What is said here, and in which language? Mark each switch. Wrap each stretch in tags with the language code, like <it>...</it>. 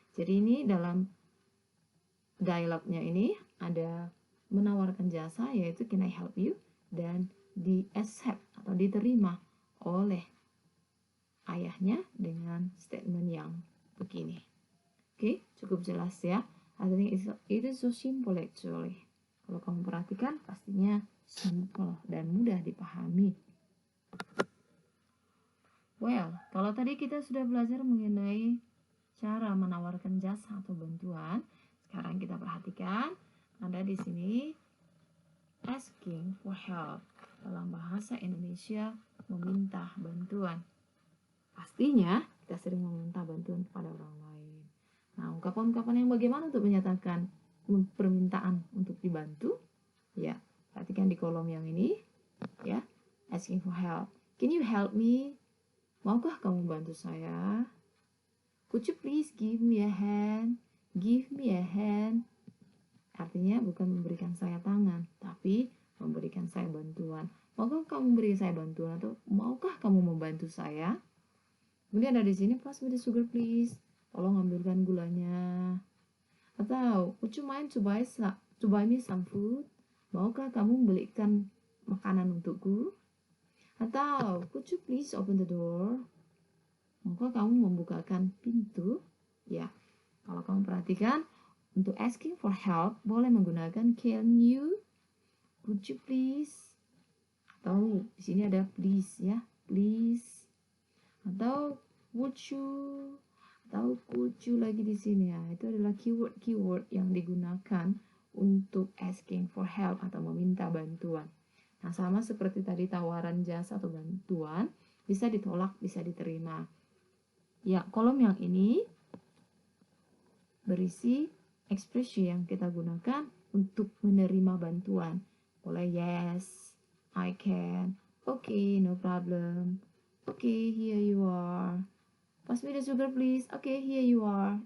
<id>Jadi ini dalam dialognya ini ada menawarkan jasa, yaitu</id> <en>can I help you,</en> <id>dan di accept atau diterima oleh ayahnya dengan statement yang begini. Oke, cukup jelas ya.</id> <en>I think it is so simple actually.</en> <id>Kalau kamu perhatikan, pastinya simple dan mudah dipahami. Well, kalau tadi kita sudah belajar mengenai cara menawarkan jasa atau bantuan, sekarang kita perhatikan ada di sini asking for help. Dalam bahasa Indonesia, meminta bantuan. Pastinya kita sering meminta bantuan kepada orang lain. Nah, ungkapan-ungkapan yang bagaimana untuk menyatakan permintaan untuk dibantu? Ya, perhatikan di kolom yang ini, ya, asking for help.</id> <en>Can you help me?</en> <id>Maukah kamu bantu saya?</id> <en>Could you please give me a hand? Give me a hand.</en> <id>Artinya bukan memberikan saya tangan, tapi memberikan saya bantuan. Maukah kamu beri saya bantuan atau maukah kamu membantu saya? Kemudian ada di sini,</id> <en>pass me the sugar please.</en> <id>Tolong ambilkan gulanya.</id> <en>Atau, would you mind to buy me some food?</en> <id>Maukah kamu belikan makanan untukku? Atau,</id> <en>could you please open the door?</en> <id>Maukah kamu membukakan pintu? Ya, kalau kamu perhatikan, untuk asking for help boleh menggunakan can you, would you please, atau di sini ada please ya, please, atau would you, atau could you lagi di sini ya. Itu adalah keyword yang digunakan untuk asking for help atau meminta bantuan. Nah, sama seperti tadi tawaran jasa atau bantuan, bisa ditolak, bisa diterima. Ya, kolom yang ini berisi ekspresi yang kita gunakan untuk menerima bantuan.</id> <en>Boleh yes, I can, okay, no problem, okay, here you are, pass me the sugar please, okay, here you are.</en>